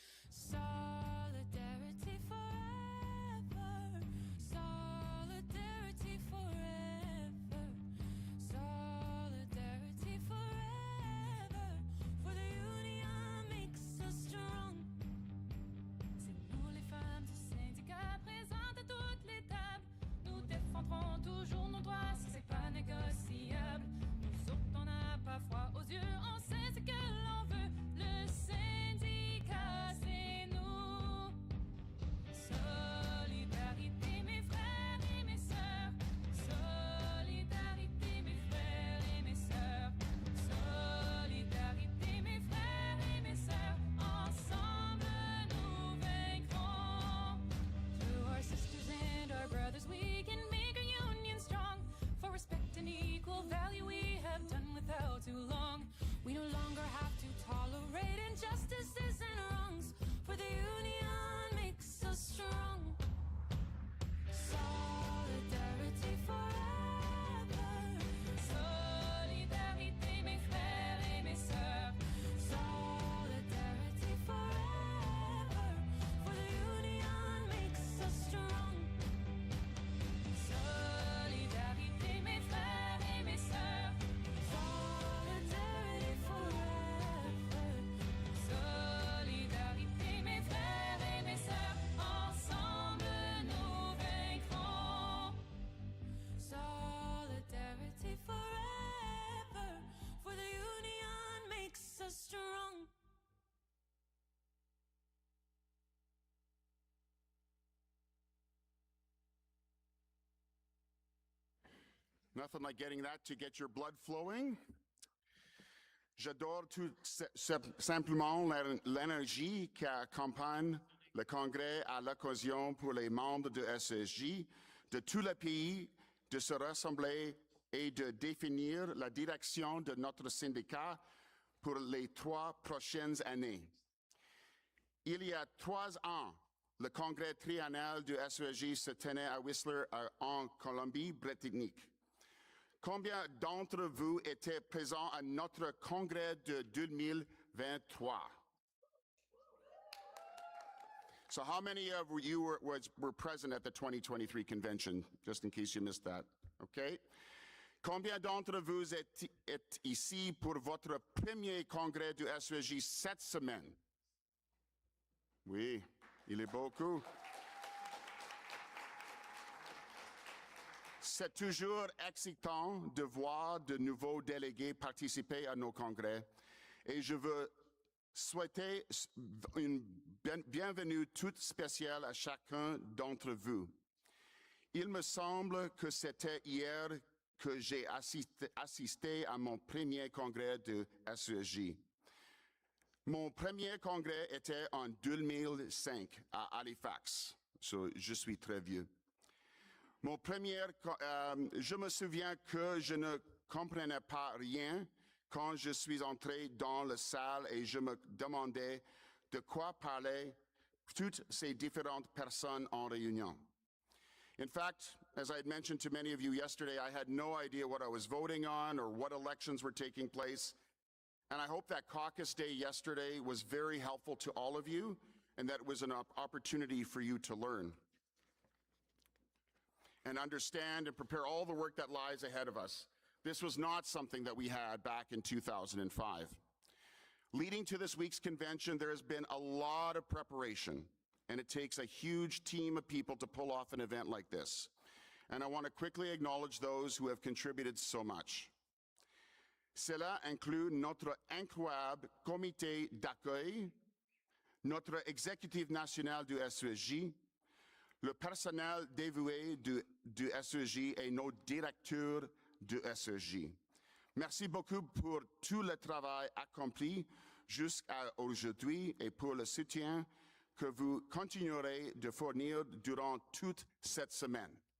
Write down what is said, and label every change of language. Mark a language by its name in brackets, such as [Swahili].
[English] Solidarity forever. Solidarity forever. Solidarity forever. For the union makes us strong. [French] C'est nous les femmes du syndicat présentes à toutes les tables. Nous défendrons toujours nos droits, si c'est pas négociable. Nous autres, on n'a pas froid aux yeux, on sait ce que l'on veut. Le syndicat, c'est nous. Solidarité, mes frères et mes sœurs. Solidarité, mes frères et mes sœurs. Solidarité, mes frères et mes sœurs. Ensemble, nous vaincrons. [English] Through our sisters and our brothers, we can make our union strong. For respect and equal value, we have done without too long. We no longer have to tolerate injustices and wrongs, for the union makes us strong. Solidarity forever. [French] Solidarité, mes frères et mes sœurs. [English] Solidarity forever. For the union makes us strong. [French] Solidarité, mes frères et mes sœurs. [English] Solidarity forever. [French] Solidarité, mes frères et mes sœurs. Ensemble, nous vaincrons. [English] Solidarity forever. For the union makes us strong. Nothing like getting that to get your blood flowing. [French] J'adore tout simplement l'énergie qui accompagne le Congrès à l'occasion pour les membres de SESJ de tout le pays de se rassembler et de définir la direction de notre syndicat pour les 3 prochaines années. Il y a 3 ans, le Congrès triennal du SESJ se tenait à Whistler en Colombie-Britannique. Combien d'entre vous étaient présents à notre congrès de 2023? [English] So how many of you were present at the 2023 convention, just in case you missed that, okay? [French] Combien d'entre vous êtes ici pour votre premier congrès du SESJ cette semaine? Oui, il est beaucoup. C'est toujours excitant de voir de nouveaux délégués participer à nos congrès et je veux souhaiter une bienvenue toute spéciale à chacun d'entre vous. Il me semble que c'était hier que j'ai assisté à mon premier congrès de SESJ. Mon premier congrès était en 2005 à Halifax. Je suis très vieux. Je me souviens que je ne comprenais pas rien quand je suis entré dans la salle et je me demandais de quoi parlaient toutes ces différentes personnes en réunion. [English] In fact, as I had mentioned to many of you yesterday, I had no idea what I was voting on or what elections were taking place. And I hope that caucus day yesterday was very helpful to all of you and that it was an opportunity for you to learn and understand and prepare all the work that lies ahead of us. This was not something that we had back in 2005. Leading to this week's convention, there has been a lot of preparation, and it takes a huge team of people to pull off an event like this. And I want to quickly acknowledge those who have contributed so much. [French] Cela inclut notre incroyable comité d'accueil, notre exécutif national du SESJ, le personnel dévoué du SESJ et nos directeurs du SESJ. Merci beaucoup pour tout le travail accompli jusqu'à aujourd'hui et pour le soutien que vous continuerez de fournir durant toute cette semaine.